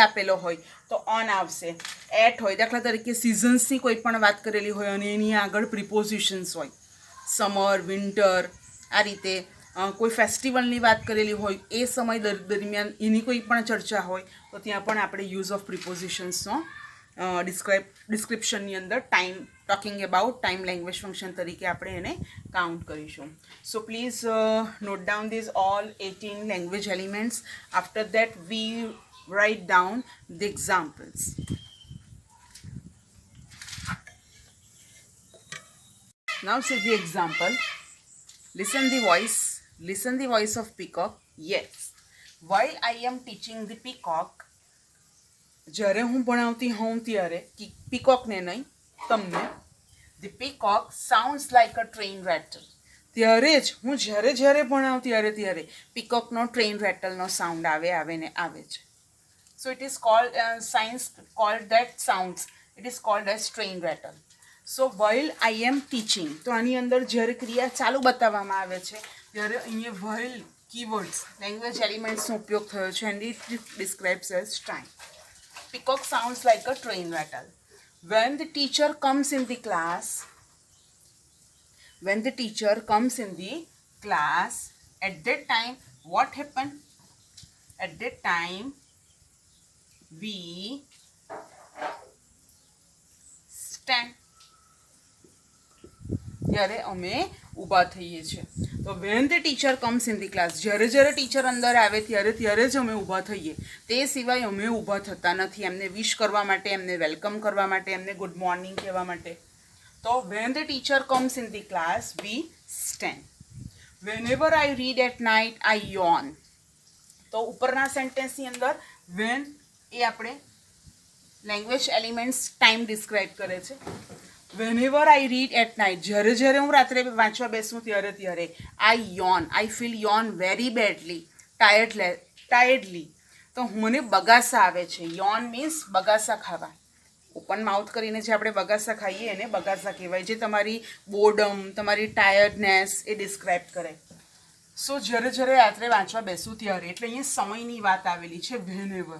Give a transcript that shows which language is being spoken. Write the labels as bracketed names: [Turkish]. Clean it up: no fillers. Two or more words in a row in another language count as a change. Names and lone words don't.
[Gujarati] આપેલો હોય તો ઓન આવશે, એટ હોય, દાખલા તરીકે સિઝન્સની કોઈ પણ વાત કરેલી હોય અને એની આગળ પ્રિપોઝિશન્સ હોય, [English] summer, winter, [Gujarati] આ રીતે કોઈ ફેસ્ટિવલની વાત કરેલી હોય, એ સમય દરમિયાન એની કોઈ પણ ચર્ચા હોય તો ત્યાં પણ આપણે [English] use of prepositionsનો descriptionની [Gujarati] અંદર [English] talking about time language function [Gujarati] તરીકે આપણે એને કાઉન્ટ કરીશું. [English] so please note down these all 18 language elements. after that we write down the examples. Now see the example. Listen the voice of peacock. Yes, while I am teaching the peacock, [Gujarati] જ્યારે હું ભણાવતી હોઉં ત્યારે પીકોકને નહીં તમને, [English] the peacock sounds like a train rattle. [Gujarati] ત્યારે જ હું જ્યારે ભણાવતી ત્યારે પીકોકનો [English] train rattleનો sound [Gujarati] આવે છે. [English] So it is called, science called that sounds, it is called as train rattle. So while I am teaching, [Gujarati] તો આની અંદર જ્યારે ક્રિયા ચાલુ બતાવવામાં આવે છે ત્યારે અહીંયા [English] while keywords, language elementsનો [Gujarati] ઉપયોગ થયો છે [English] and it describes as time. Peacock sounds like a train rattle. When the teacher comes in the class, at that time, what happened? At that time, we stand. [Gujarati] ત્યારે અમે ઊભા થઈએ છીએ. તો [English] when the teacher comes in the class, [Gujarati] જ્યારે ટીચર અંદર આવે ત્યારે જ અમે ઊભા થઈએ. તે સિવાય અમે ઊભા થતા નથી એમને વિશ કરવા માટે, એમને વેલકમ કરવા માટે, એમને [English] good morning [Gujarati] કહેવા માટે. તો [English] when the teacher comes in the class, we stand. Whenever I read at night, I yawn. [Gujarati] તો ઉપરના સેન્ટેન્સની અંદર when એ આપણે [English] language elements time describe [Gujarati] કરે છે. [English] whenever I read at night, [Gujarati] જ્યારે હું રાત્રે વાંચવા બેસું ત્યારે [English] I yawn. I feel yawn very badly, tiredly. [Gujarati] તો મને બગાસા આવે છે. [English] yawn means [Gujarati] બગાસા ખાવા. [English] open mouth [Gujarati] કરીને જે આપણે બગાસા ખાઈએ એને બગાસા કહેવાય, જે તમારી બોર્ડમ, તમારી ટાયર્ડનેસ એ ડિસ્ક્રાઇબ કરે. સો જ્યારે રાત્રે વાંચવા બેસું ત્યારે, એટલે અહીંયા સમયની વાત આવેલી છે whenever.